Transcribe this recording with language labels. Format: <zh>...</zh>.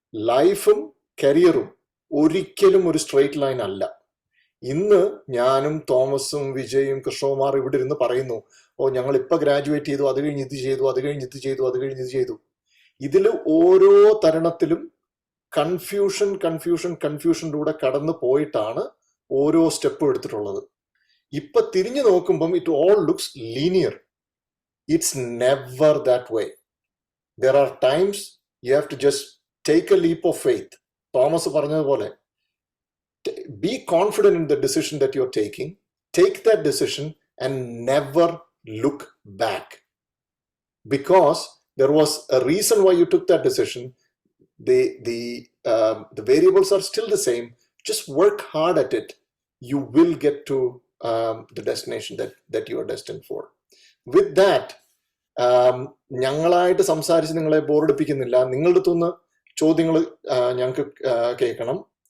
<ml>ലൈഫും കരിയറും ഒരിക്കലും ഒരു സ്ട്രെയിറ്റ് ലൈൻ അല്ല. ഇന്ന് ഞാനും തോമസും വിജയും കൃഷ്ണകുമാർ ഇവിടെ ഇരുന്ന് പറയുന്നു, ഞങ്ങൾ ഇപ്പൊ ഗ്രാജുവേറ്റ് ചെയ്തു, അത് കഴിഞ്ഞ് ഇത് ചെയ്തു, അത് കഴിഞ്ഞ് ഇത് ചെയ്തു, അത് കഴിഞ്ഞ് ഇത് ചെയ്തു. ഇതിൽ ഓരോ തരുണത്തിലും കൺഫ്യൂഷനിലൂടെ കടന്നു പോയിട്ടാണ് ഓരോ സ്റ്റെപ്പും എടുത്തിട്ടുള്ളത്. ഇപ്പൊ തിരിഞ്ഞു നോക്കുമ്പം</ml> <en>It all looks linear. It's never that way. There are times you have to just take a leap of faith.</en> <ml>Thomas പറഞ്ഞതുപോലെ</ml> <en>be confident in the decision that you're taking. Take that decision and never look back. Because there was a reason why you took that decision. The variables are still the same. Just work hard at it. You will get to the destination that you are destined for. With that,</en> <ml>ഞങ്ങളായിട്ട് സംസാരിച്ച് നിങ്ങളെ ബോറടിപ്പിക്കുന്നില്ല. നിങ്ങളുടെ അടുത്തുനിന്ന് ചോദ്യങ്ങൾ ഞങ്ങൾക്ക് കേൾക്കണം.</ml>